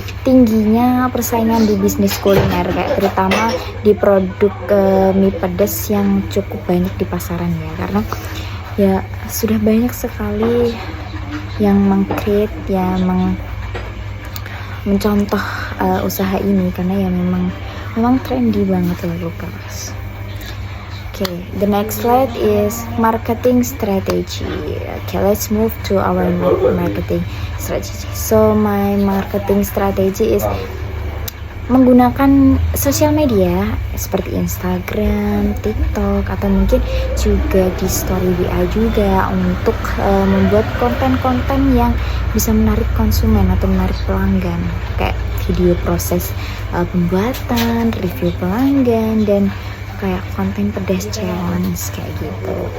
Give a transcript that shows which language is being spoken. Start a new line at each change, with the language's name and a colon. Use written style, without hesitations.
Indonesian: Tingginya persaingan di bisnis kuliner, kayak terutama di produk mie pedas yang cukup banyak di pasaran ya, karena ya sudah banyak sekali yang meng-create mencontoh usaha ini, karena ya memang trendy banget ya guys.
English: Okay, the next slide is marketing strategy. Okay, let's move to our marketing strategy. So my marketing strategy is
Indonesian: menggunakan sosial media seperti Instagram, TikTok, atau mungkin juga di story WA juga untuk membuat konten-konten yang bisa menarik konsumen atau menarik pelanggan, kayak video proses pembuatan, review pelanggan, dan kayak konten pedas challenge kayak gitu.